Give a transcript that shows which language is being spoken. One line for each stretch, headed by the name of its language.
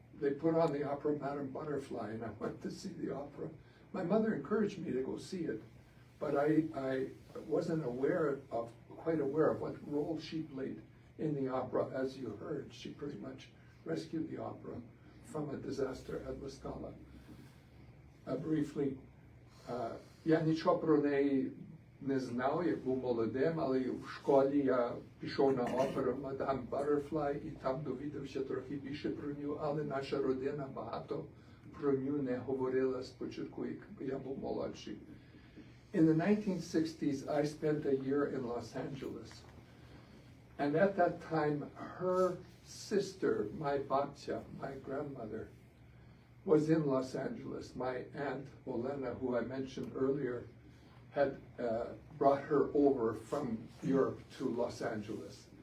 English: They put on the opera Madame Butterfly, and I went to see the opera. My mother encouraged me to go see it, but I wasn't quite aware of what role she played in the opera. As you heard, she pretty much rescued the opera from a disaster at La Scala.
Ukrainian: Briefly, я нічого про неї не знав, як був молодим, але в школі я пішов на оперу Madame Butterfly і там довідався трохи більше про нього, але наша родина багато про нього не говорила спочатку, як я був молодший.
English: In the 1960s, I spent a year in Los Angeles. And at that time, her sister, my babcia, my grandmother, was in Los Angeles. My aunt, Olena, who I mentioned earlier, had brought her over from Europe to Los Angeles.